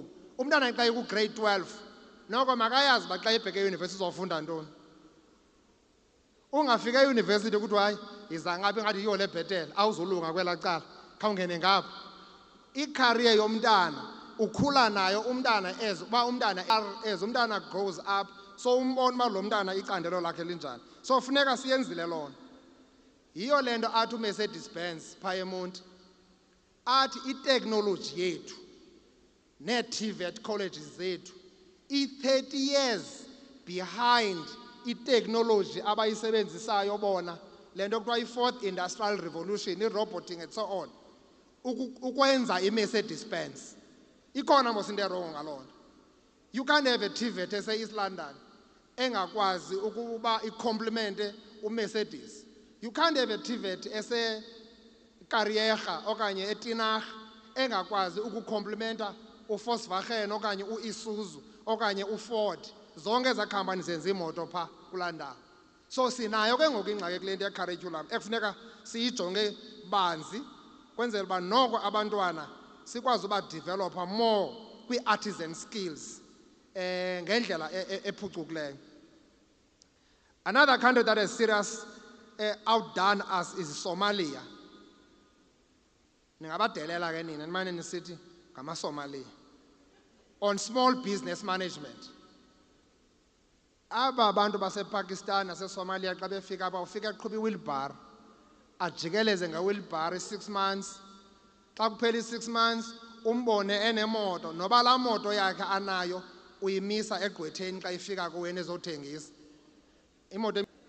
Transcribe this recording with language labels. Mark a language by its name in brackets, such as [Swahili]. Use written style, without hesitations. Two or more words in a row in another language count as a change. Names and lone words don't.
[Xhosa] Umntana xa eku-grade 12 noko makayazi uba xa ebheke eyunivesithi uzofunda ntoni. Ungafika eyunivesithi ukuthi hayi yiza ngapha ingathi yiyo le bhetele awuzolunga kwelaa cala khawungene ngapha. I-career yomntana ukhula nayo umntana as umntana [English] grows up, [Xhosa] so umbona uba lo mntana icandelo lakhe linjani. So funeka siyenzile lona. Yiyo le nto athi uMercedes Benz phaya eMonti athi iteknoloji yethu nee-TVET colleges zethu i-30 [English] years behind [Xhosa] iteknoloji abayisebenzisayo bona, le nto kuthiwa i- [English] 4th industrial revolution, [Xhosa] i-roboting [English] and so on, [Xhosa] ukwenza i-Mercedes Benz. Ikhona mos into erongo ngaloo nto. [English] You can't have a TVET [Xhosa] ese-East London engakwazi ukuba icomplimente uMercedes. [English] You can't have a TVET [Xhosa] ese-Kariyerha okanye eTinarha engakwazi ukukomplimenta uVolkswagen okanye uIsuzu okanye uFord. Zonke ezaa khampani zenza iimoto phaa kulaa ndawo. So sinayo ke ngoku ingxaki kule nto ye-curriculum ekufuneka siyijonge banzi kwenzela uba noko abantwana sikwazi uba [English] developer more [Xhosa] kwi-artisan skills ngendlela ephucukileyo. [English] Another country that has serious outdone us is Somalia. [Xhosa] Ningabadelela ke nina nimane nisithi ngamaSomalia [English] on small business management. [Xhosa] Aba bantu basePakistan naseSomalia xa befika apha ufika eqhuba iwheelbarrow ajikeleze ngewheelbarrow i-6 months. Xa kuphela i-6 months umbone enemoto, noba laa moto yakhe anayo uyimisa egqwetheni xa ifika kuwena ezothengisa imoto.